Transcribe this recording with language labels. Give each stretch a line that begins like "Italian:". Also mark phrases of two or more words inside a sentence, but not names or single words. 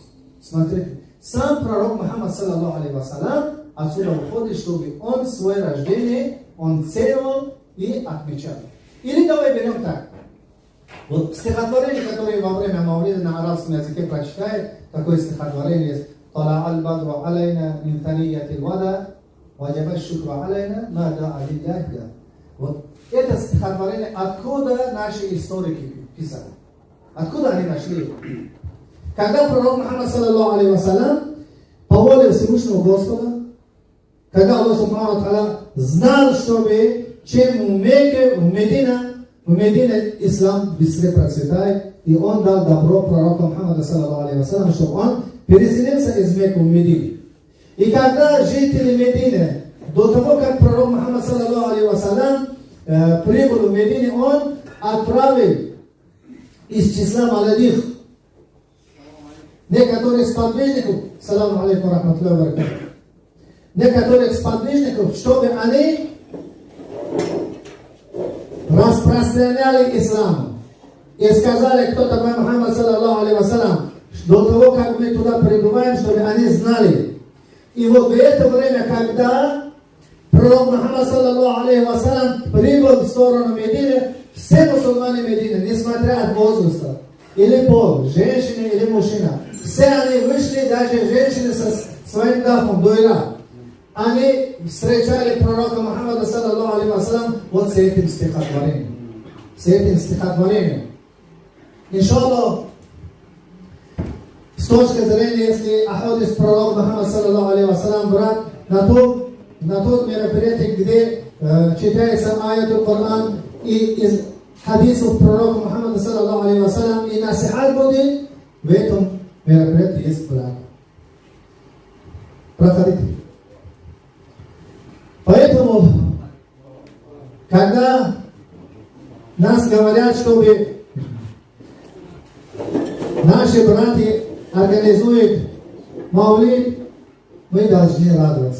Russian: Смотрите, сам пророк Мухаммад,
Arabic: صلى الله عليه وسلم,
Russian: отсюда уходит, чтобы он свое рождение, он ценил и отмечал. Или давай берем так. Вот стихотворение, которое во время Маулида на арабском языке прочитает, такое стихотворение есть:
Arabic: «طلع البدر علينا من ثنيات الوداع وجب الشكر علينا ما دعا لله داع».
Russian: Вот это стихотворение, откуда наши историки писали? Откуда они нашли? Когда пророк Мухаммад,
Arabic: صلى الله عليه وسلم,
Russian: по воле Всевышнего Господа, когда Аллах
Arabic: سبحانه وتعالى
Russian: знал, чтобы чем в Мекке, в Медине ислам быстрее процветает, и он дал добро пророку Мухаммаду,
Arabic: صلى الله عليه وسلم,
Russian: чтобы он переселился из Мекки в Медину. И когда жители Медины, до того, как пророк Мухаммад,
Arabic: صلى الله عليه وسلم,
Russian: прибыл в Медине, он отправил из числа молодых некоторых сподвижников,
Arabic: السلام عليكم ورحمة الله وبركاته,
Russian: некоторых сподвижников, чтобы они распространяли ислам. И сказали, кто такой Мухаммад,
Arabic: صلى الله عليه وسلم,
Russian: до того, как мы туда прибываем, чтобы они знали. И вот в это время, когда пророк Мухаммад,
Arabic: صلى الله عليه وسلم,
Russian: прибыл в сторону Медины, все мусульмане Медины, несмотря от возраста, или пол, женщина или мужчина, все они вышли, даже женщины со своим дафом, дуэра. Они встречали пророка Мухаммада,
Arabic: صلى الله عليه وسلم,
Russian: вот с этим стихотворением. С этим стихотворением. Иншаллах, с точки зрения, если ахадис пророка Мухаммада,
Arabic: صلى الله عليه وسلم,
Russian: брат, на тот мероприятие, где читается аяту Коран и из хадисов пророка Мухаммада,
Arabic: صلى الله عليه وسلم,
Russian: и насихат будет, в этом мероприятии есть брат. Проходите. Поэтому, когда нас говорят, чтобы наши братья организуют Маулид, мы должны радоваться.